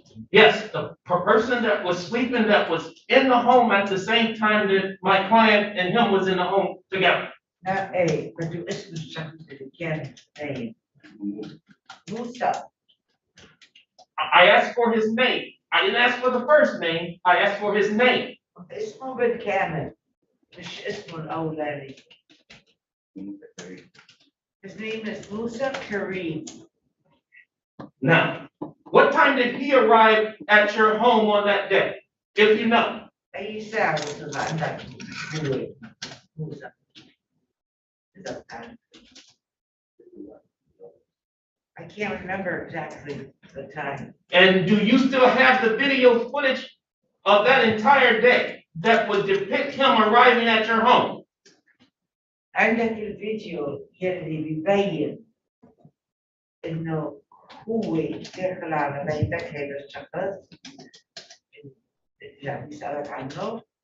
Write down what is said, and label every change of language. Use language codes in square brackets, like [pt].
[en] Yes, the person that was sleeping, that was in the home at the same time that my client and him was in the home together. [ar] لا ايه بده اسم الشخص اللي كان نايم موسى. [en] I asked for his name. I didn't ask for the first name. I asked for his name. [ar] اسمه بالكامل مش اسمه الأولاني. [en] His name is Musa Kareem. Now, what time did he arrive at your home on that day? If you know. [ar] أي ساعة وصل عندك هو موسى؟ إذا كان. [en] I can't remember exactly the time. And do you still have the video footage of that entire day that would depict him arriving at your home? [ar] عندك الفيديو يلي بيبين إنه هو داخل على بيتك هذا الشخص اللي عم يسألك عنه.